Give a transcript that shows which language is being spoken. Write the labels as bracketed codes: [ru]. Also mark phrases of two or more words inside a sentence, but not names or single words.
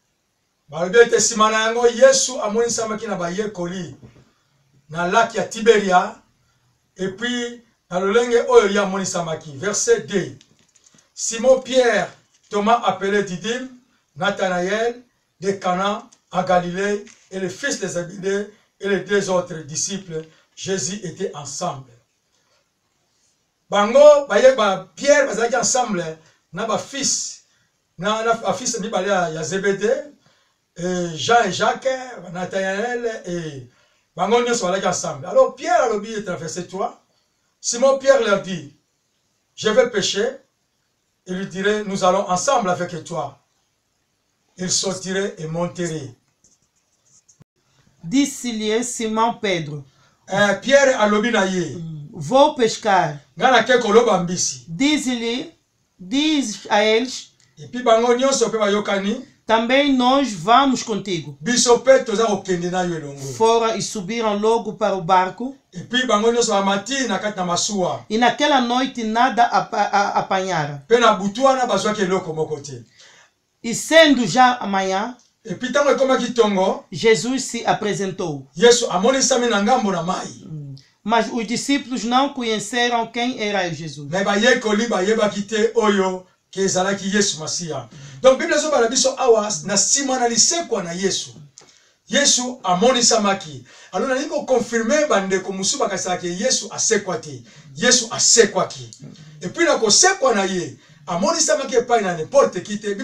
[fr] Et puis, verset 2. Simon Pierre, Thomas appelé Didyme, Nathanaël de Cana en Galilée et le fils de Zébédée et les deux autres disciples, Jésus était ensemble. [ln] Bango, Pierre, bazaki ensemble, na ba fils, na fils mi balé ya Zébédée, Jean et Jacques, Nathanaël et bango nyonso balaki ensemble. [fr] Alors Pierre a lobi et verset 3. Simon Pierre leur dit, je vais pêcher. Il lui dirait, nous allons ensemble avec toi. Il sortirait et monterait. [pt] Disse-lui Simon Pedro. [ln] Pierre a lobi na ye. [pt] Vou pescar. [ln] Ngana ke koloba mbisi. [pt] Diz a eles. [fr] E puis [ln] bango nyonso pe bayokani. [pt] Também nós vamos contigo. [ln] Biso pe toza kokende na yo elongo. [pt] Fora e subiram logo para o barco. [fr] E puis [ln] bango nyonso amati na kati na masuwa. [pt] E naquela noite nada apanharam. [ln] Pe na butu wana bazwaki eloko moko te. [pt] E sendo já amanhã, [fr] e puis [ln] tango ekomaki tongo, [pt] Jesus se apresentou. [ln] Yesu amonisami na ngambo na mai. [pt] Mas os discípulos não conheceram quem era Jesus. [ln] Mais bayekoli bayebaki te oyo ke ezalaki Yesu Masiya. Donc Bible zo bala biso awa na sima na lisekwa na Yesu. Yesu amonisamaki. Alors na niko confirmer bandeko musu bakasaki Yesu asekwa te. Yesu asekwaki. [fr] Et puis [ln] na kosekwa na ye amonisamaki epai na [fr] n'importe qui [ln] te.